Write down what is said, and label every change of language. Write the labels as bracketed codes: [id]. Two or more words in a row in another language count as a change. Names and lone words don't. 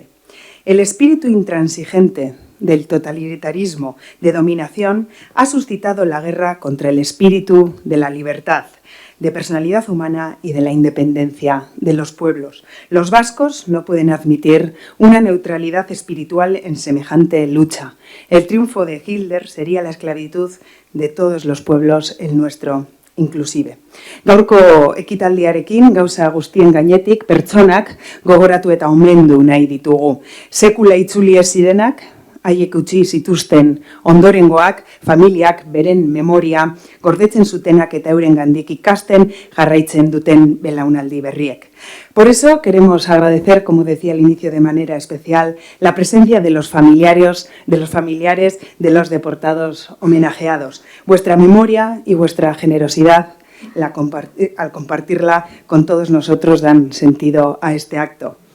[es] El espíritu intransigente del totalitarismo de dominación ha suscitado la guerra contra el espíritu de la libertad, de personalidad humana y de la independencia de los pueblos. Los vascos no pueden admitir una neutralidad espiritual en semejante lucha. El triunfo de Hitler sería la esclavitud de todos los pueblos, el nuestro inclusive. [eu] Gaurko ekitaldiarekin gauza guztien gainetik pertsonak gogoratu eta omendu nahi ditugu. Sekula itzuli ez zirenak, haiek utzi zituzten ondorengoak, familiak beren memoria gordetzen zutenak eta eurengandik ikasten jarraitzen duten belaunaldi berriek. [es] Por eso queremos agradecer, como decía al inicio de manera especial, la presencia de los familiares de los deportados homenajeados. Vuestra memoria y vuestra generosidad al compartirla con todos nosotros dan sentido a este acto.